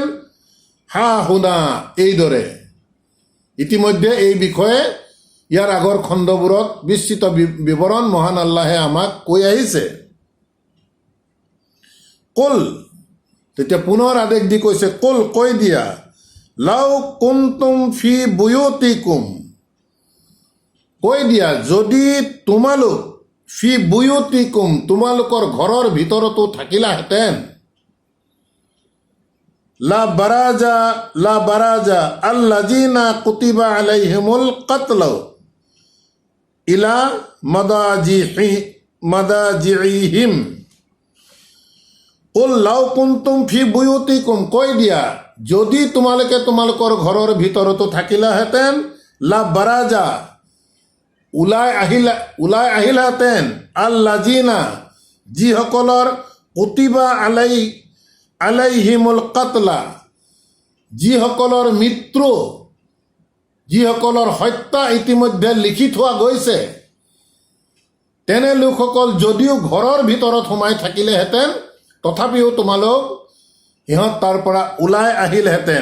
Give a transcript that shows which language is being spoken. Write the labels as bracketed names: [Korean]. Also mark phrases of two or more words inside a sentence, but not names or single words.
[Arabic] ها هنا, এইদৰে। [Assamese] ইতিমধ্যে এই বিষয়ে ইয়াৰ আগৰ খণ্ডবোৰত বিস্তৃত বিৱৰণ মহান আল্লাহে আমাক কৈ আহিছে। তেতিয়া পুনৰ আদেশ দি কৈছে, কৈ দিয়া, [Arabic] لو كنتم في بيوتكم, [Assamese] কৈ দিয়া, যদি তোমালোক [Arabic] في بيوتكم, [Assamese] তোমালোকৰ ঘৰৰ ভিতৰতো থাকিলাহেঁতেন, [Arabic] لبرز الذين كتب عليهم القتل إلى مضاجعهم. لو كنتم في بيوتكم, [Assamese] কৈ দিয়া, যদি তোমালোকে তোমালোকৰ ঘৰৰ ভিতৰতো থাকিলাহেঁতেন, [Arabic] لبرز, [Assamese] ওলাই আহিলাহেঁতেন, আল্লাযীনা, যিসকলৰ কুতিবা [Arabic] عليهم القتل, [Assamese] যিসকলৰ মৃত্যু যিসকলৰ হত্যা ইতিমধ্যে লিখি থোৱা গৈছে, তেনে লোকসকল যদিও ঘৰৰ ভিতৰত সোমাই থাকিলেহেঁতেন, তথাপিও তোমালোক সিহঁত তাৰ পৰা ওলাই আহিলহেঁতেন।